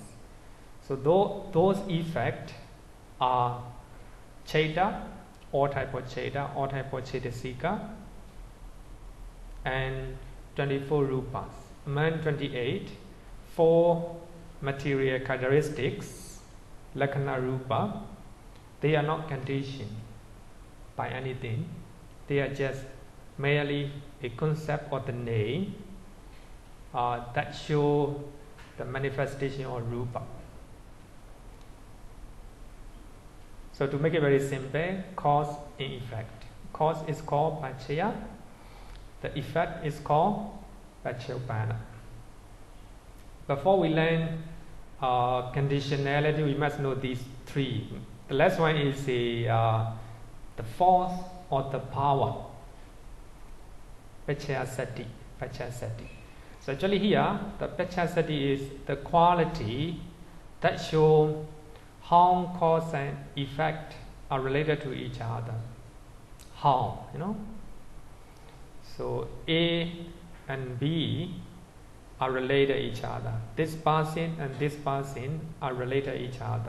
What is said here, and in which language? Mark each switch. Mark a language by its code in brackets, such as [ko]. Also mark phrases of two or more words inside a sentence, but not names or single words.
[en] So those effects are cheta, all type of cheta, all type of cetasika, and 24 rupas. Among 28, 4 material characteristics, [pi] lakkhana rupa, [en] they are not conditioned by anything. They are just merely a concept or the name that show the manifestation or rupa. So to make it very simple, cause and effect. Cause is called paccaya. The effect is called paccaya. Before we learn conditionality, we must know these three. The last one is the force or the power. [pi] Paccaya-sati. [en] So actually here, the paccaya-sati is the quality that show how cause and effect are related to each other. How, So A and B are related to each other. This person and this person are related to each other.